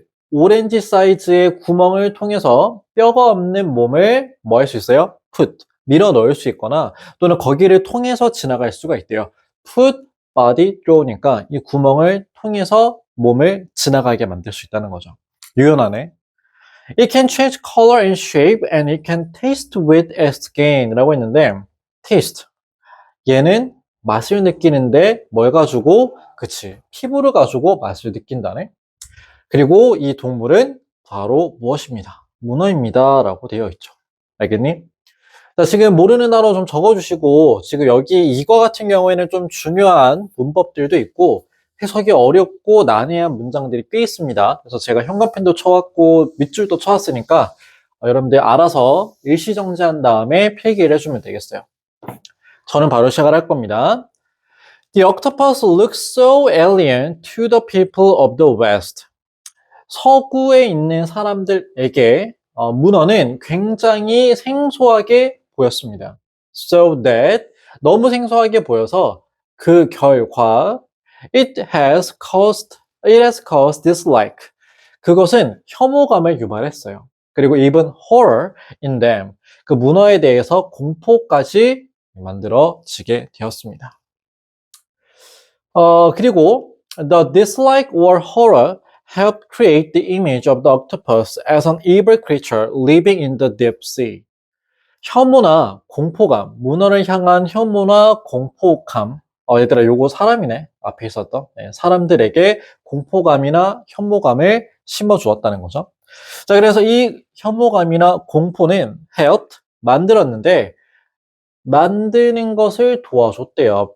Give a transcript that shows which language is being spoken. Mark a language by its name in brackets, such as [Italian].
[Korean] 오렌지 사이즈의 구멍을 통해서 뼈가 없는 몸을 뭐 할 수 있어요? 밀어 넣을 수 있거나 또는 거기를 통해서 지나갈 수가 있대요. [English] put body throwgh [Korean] 니까 이 구멍을 통해서 몸을 지나가게 만들 수 있다는 거죠. 유연하네. [English] It can change color and shape and it can taste with its skin [Korean] 라고 했는데 [English] taste. [Korean] 얘는 맛을 느끼는데 뭘 가지고? 그치. 피부를 가지고 맛을 느낀다네. 그리고 이 동물은 바로 무엇입니다? 문어입니다. 라고 되어 있죠. 알겠니? 자, 지금 모르는 단어 좀 적어주시고, 지금 여기 이거 같은 경우에는 좀 중요한 문법들도 있고, 해석이 어렵고 난해한 문장들이 꽤 있습니다. 그래서 제가 형광펜도 쳐왔고, 밑줄도 쳐왔으니까, 여러분들 알아서 일시정지한 다음에 필기를 해주면 되겠어요. 저는 바로 시작을 할 겁니다. [English] The octopus looks so alien to the people of the West. [Korean] 서구에 있는 사람들에게 문어는 굉장히 생소하게 보였습니다. [English] So that [Korean] 너무 생소하게 보여서 그 결과 [English] it has caused dislike. [Korean] 그것은 혐오감을 유발했어요. 그리고 [English] even horror in them. [Korean] 그 문어에 대해서 공포까지 만들어지게 되었습니다. 그리고 [English] the dislike or horror helped create the image of the octopus as an evil creature living in the deep sea. [Korean] 혐오나 공포감, 문어를 향한 혐오나 공포감. 얘들아, 요거 사람이네. 앞에 있었던. 사람들에게 공포감이나 혐오감을 심어주었다는 거죠. 자, 그래서 이 혐오감이나 공포는 [English] helped, [Korean] 만들었는데, 만드는 것을 도와줬대요.